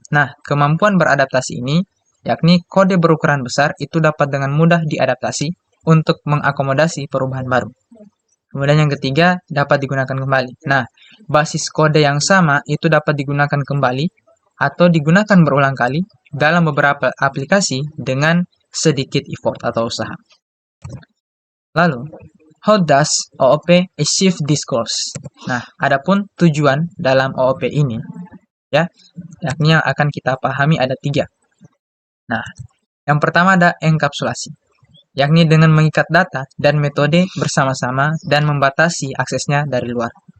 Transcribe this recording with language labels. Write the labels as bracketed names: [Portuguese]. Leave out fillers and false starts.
[Indonesian] Nah, kemampuan beradaptasi ini yakni kode berukuran besar itu dapat dengan mudah diadaptasi untuk mengakomodasi perubahan baru. Kemudian yang ketiga, dapat digunakan kembali. Nah, basis kode yang sama itu dapat digunakan kembali atau digunakan berulang kali dalam beberapa aplikasi dengan sedikit effort atau usaha. Lalu, [English] how does OOP achieve this goals? [Indonesian] Nah, adapun tujuan dalam OOP ini, ya, yakni yang akan kita pahami ada 3. Nah, yang pertama ada enkapsulasi, yakni dengan mengikat data dan metode bersama-sama dan membatasi aksesnya dari luar.